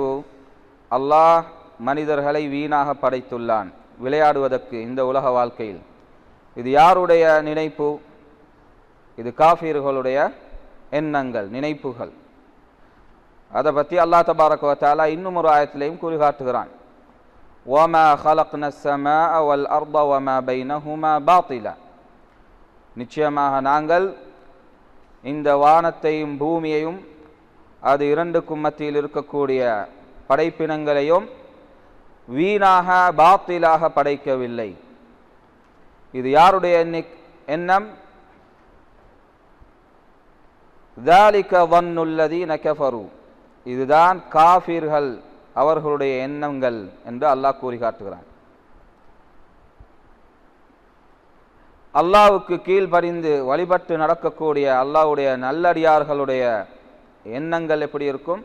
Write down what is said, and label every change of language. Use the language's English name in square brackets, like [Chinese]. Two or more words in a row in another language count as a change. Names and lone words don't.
[Tamil] அல்லாஹ் மனிதர்களை வீணாக படைத்துள்ளான் விளையாடுவதற்கு இந்த உலக வாழ்க்கையில். இது யாருடைய நினைப்பு? இது காஃபிர்களுடைய எண்ணங்கள், நினைப்புகள். அதை பற்றி அல்லாஹ் [Arabic] تبارك وتعالى [Tamil] இன்னும் ஒரு ஆயத்திலையும் கூறி காட்டுகிறான். [Arabic] وَمَا خَلَقْنَا السَّمَاءَ وَالْأَرْضَ وَمَا بَيْنَهُمَا بَاطِلًا, [Tamil] நிச்சயமாக நாங்கள் இந்த வானத்தையும் பூமியையும் அது இரண்டுக்கும் மத்தியில் இருக்கக்கூடிய படைப்பினங்களையும் வீணாக பாத்திலாக படைக்கவில்லை. இது யாருடைய எண்ணம்? [Arabic] ذَلِكَ ظَنُّ الَّذِينَ كَفَرُوا, [Tamil] இதுதான் காஃபிர்கள் அவர்களுடைய எண்ணங்கள் என்று அல்லாஹ் கூறி காட்டுகிறான். அல்லாஹ்வுக்கு கீழ்ப்படிந்து வழிபட்டு நடக்கக்கூடிய அல்லாஹ்வுடைய நல்லடியார்களுடைய எண்ணங்கள் எப்படி இருக்கும்?